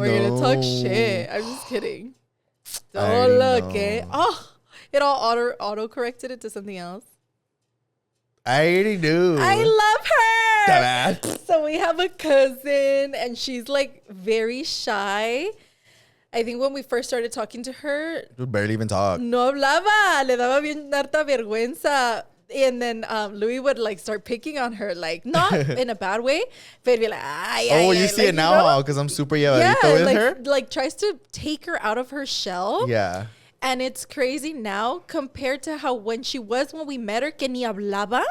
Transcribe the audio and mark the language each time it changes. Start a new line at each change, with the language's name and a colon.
English: We're going to talk shit. I'm just kidding. Don't look, eh? Oh, it all auto-corrected it to something else. I already knew. I love her. Dumbass. So we have a cousin, and she's, like, very shy. I think when we first started talking to her, Dude barely even talk.
Spanish: No hablaba, le daba bien harta vergüenza.
English: And then Louie would, like, start picking on her, like, not in a bad way, but be like, you see, like, it now, because I'm super llevadito with her. Like, tries to take her out of her shell. Yeah. And it's crazy now compared to how when we met her,
Spanish: que ni hablaba.